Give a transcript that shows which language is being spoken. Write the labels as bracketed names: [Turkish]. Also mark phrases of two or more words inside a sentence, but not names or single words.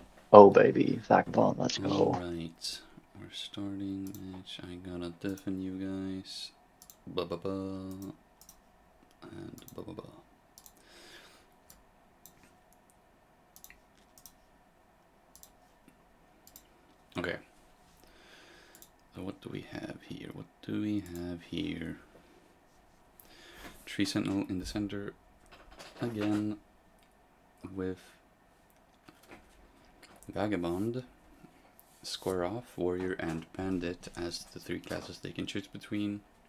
[English] Oh baby, Vagabond, let's go. Alright, we're starting match. I gotta deafen you guys. Ba ba ba. And ba ba ba. Okay. So what do we have here? What do we have here? Tree Sentinel in the center again with Vagabond, Square Off, Warrior, and Bandit as the three classes they can choose between.